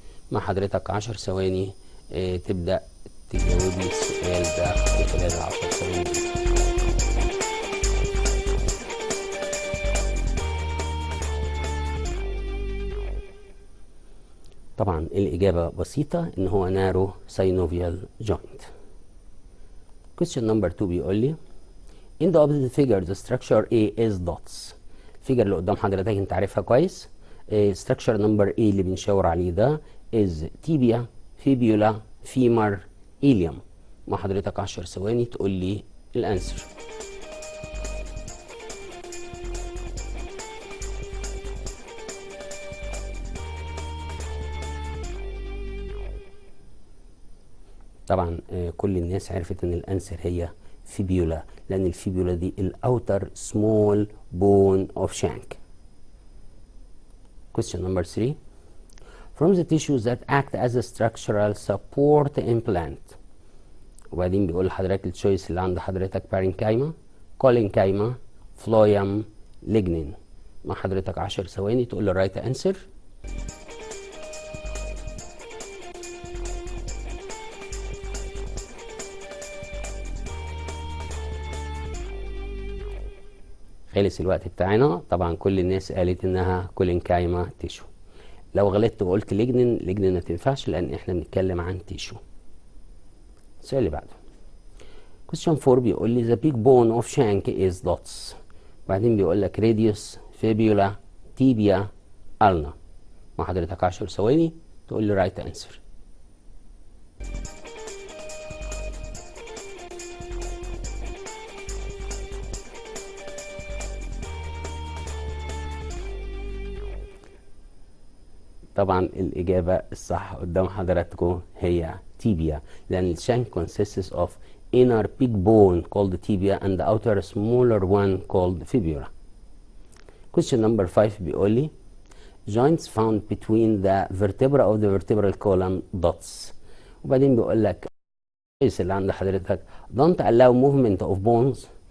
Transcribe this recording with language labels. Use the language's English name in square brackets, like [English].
[Arabic] مع حضرتك 10 ثواني تبدأ تجاوب لي السؤال ده في خلال 10 ثواني. طبعا الإجابة بسيطة، إن هو [English] narrow synovial joint. question number 2 [Arabic] بيقول لي [English] in the opposite figure the structure A is dots. [Arabic] الفيجر اللي قدام حضرتك انت عارفها كويس. [English] structure number A [Arabic] اللي بنشاور عليه ده [English] is tibia, fibula, femur, ilium. [Arabic] مع حضرتك 10 ثواني تقول لي الانسر. طبعا كل الناس عرفت ان الانسر هي فيبيولا، لان الفيبيولا دي [English] الاوتر small bone of shank. question number 3 from the tissues that act as a structural support implant. [Arabic] وبعدين بيقول لحضرتك التشويس اللي عند حضرتك بارينكايما، كولينكايما، فلويم، ليجنين. مع حضرتك 10 ثواني تقول لي الرايت انسر. خلص الوقت بتاعنا. طبعا كل الناس قالت انها كولينكايما تيشو. لو غلطت وقلت ليجنين ما تنفعش، لان احنا بنتكلم عن تيشو. السؤال اللي بعده [English] question 4 [Arabic] بيقول لي [English] the big bone of shank is dots. [Arabic] وبعدين بيقول لك radius, fibula, tibia, ulna. مع حضرتك 10 ثواني تقول لي رايت انسر. طبعا الإجابة الصح قدام حضراتكم هي [English] tibia، [Arabic] لأن الشانك [English] consists of inner big bone called tibia and the outer smaller one called fibula. question number 5 [Arabic] بيقول لي [English] joints found between the vertebra of the vertebral column dots. [Arabic] وبعدين بيقول لك اللي عند حضرتك [English] don't allow movement of bones.